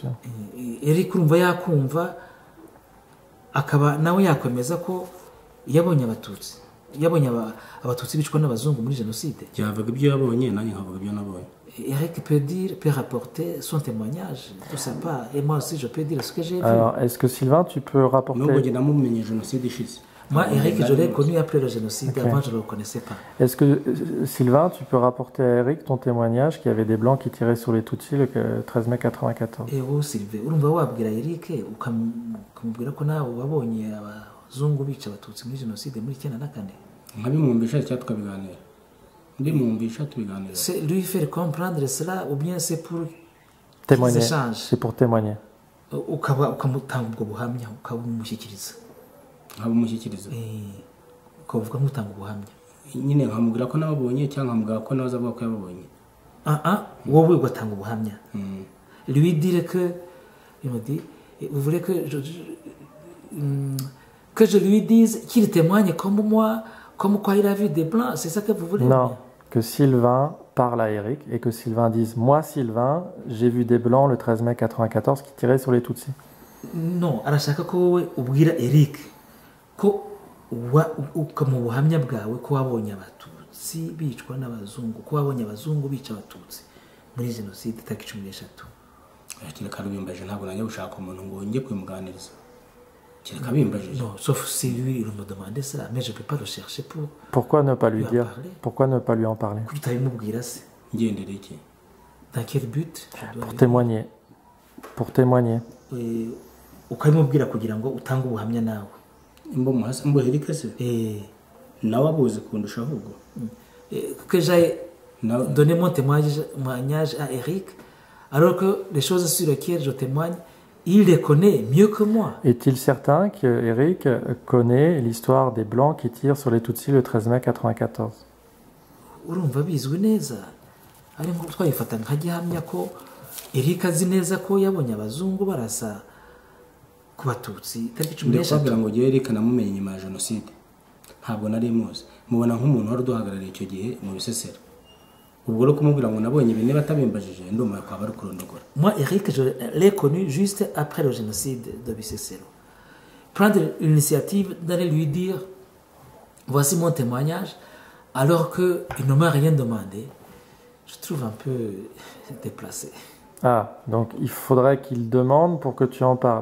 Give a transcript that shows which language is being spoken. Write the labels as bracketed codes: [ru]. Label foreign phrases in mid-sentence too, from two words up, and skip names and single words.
[rw] Eric urumva yakumva akaba nawe yakwemeza ko yabonye abatutsi yabonye abatutsi bicwa n'abazungu muri jenoside. yavuga ibyo yabonye nanjye nkavuga ibyo nabonye. [fr] Eric peut rapporter son témoignage de sa part. Et moi aussi, je peux dire ce que j'ai vu. Alors, est-ce que Sylvain, tu peux rapporter... [rw] nubwo njye namumenye jenoside ishize. [fr] Moi, Eric, je l'ai connu après le génocide. Okay. Avant, je ne le connaissais pas. Est-ce que, Sylvain, tu peux rapporter à Eric ton témoignage qu'il y avait des Blancs qui tiraient sur les Tutsis le 13 mai 94? Et oh, Sylvain, [rw] urumva wabwira Eric ukamubwira ko nawe wabonye abazungu bica abatutsi muri jenoside muri 94? nkabimwumvisha cyangwa tukabiganira. Ndimwumvisha tubiganira. [fr] C'est lui faire comprendre cela ou bien c'est pour témoigner? C'est pour témoigner. [rw] ukamutanga ubwo buhamya ukabumushyikiriza. nkabumushyikiriza. ukavuga nk'utanga ubuhamya. nyine nkamubwira ko nababonye cyangwa nkamubwira ko nawe azavuga ko yababonye. wowe ugatanga ubuhamya. [fr] Lui dire que il me dit vous voulez que je lui dise qu'il témoigne comme moi, comme quoi il a vu des blancs, c'est ça que vous voulez? Non, que Sylvain parle à Eric et que Sylvain dise moi Sylvain, j'ai vu des blancs le 13 mai 94 qui tiraient sur les Tutsis. Non, [rw] arashaka ko wowe ubwira Eric ko mu buhamya bwawe ko wabonye abatutsi bicwa n'abazungu, ko wabonye abazungu bica abatutsi muri jenoside tariki 13. kereka bimbaje ntabwo najya gushaka umuntu ngo njye kwimuganiriza. kereka bimbaje. [fr] Non, sauf si lui il me demandait ça, mais je peux pas le chercher pour. Pourquoi ne pas lui dire? Pourquoi ne pas lui en parler? [rw] kutabimubwira se. ngendere iki? [fr] Dans quel but? Pour témoigner. Pour témoigner. [rw] ukabimubwira kugira ngo utange ubuhamya nawe. mbo Eric se nawe abuze kundusha ahubwo. [fr] Que j'ai donné mon témoignage à Eric, alors que les choses sur lesquelles je témoigne, il les connaît mieux que moi. Est-il certain que Eric connaît l'histoire des Blancs qui tirent sur les Tutsis le 13 mai 94? [rw] urumva bizwi neza, ari ngo twayifata nka gihamya ko Eric azi neza ko yabonye abazungu barasa ku batutsi tariki 13. ndakubwira ngo gihe Eric namumenye nyuma ya jenoside ntabwo nari muzi, mubona nk'umuntu wari duhagarariye icyo gihe mu Bisesero. ubwo rero kumubwira ngo nabonye ibintu batabimbajije ndumva ko bari kurondogora. [fr] Moi Eric je l'ai connu juste après le génocide de Bisesero. Prendre l'initiative d'aller lui dire voici mon témoignage alors que il ne m'a rien demandé, je trouve un peu déplacé. Ah, donc il faudrait qu'il demande pour que tu en parles.